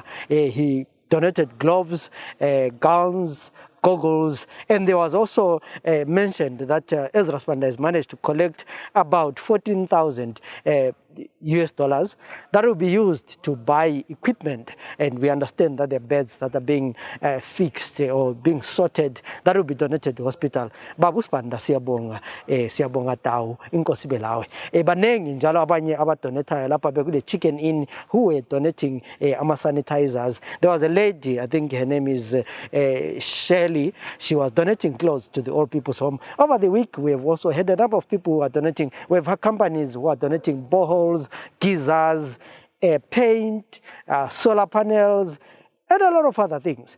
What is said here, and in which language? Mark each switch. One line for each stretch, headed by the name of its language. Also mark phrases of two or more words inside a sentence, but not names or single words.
English: He donated gloves, gowns, goggles, and there was also mentioned that Ezra Spanda has managed to collect about 14,000 US dollars that will be used to buy equipment, and we understand that the beds that are being fixed or being sorted, that will be donated to hospital.
North Ndebele: Babu Spanda siyabonga siyabonga tawu inkosi belawe banengi njalo abanye abadonatayo lapha bekule Chicken Inn
English: who were donating
North Ndebele: ama sanitizers.
English: There was a lady, I think her name is Shirley. She was donating clothes to the old people's home. Over the week we have also had a number of people who are donating. We have had companies who are donating boreholes, geysers, paint, solar panels, and a lot of other things.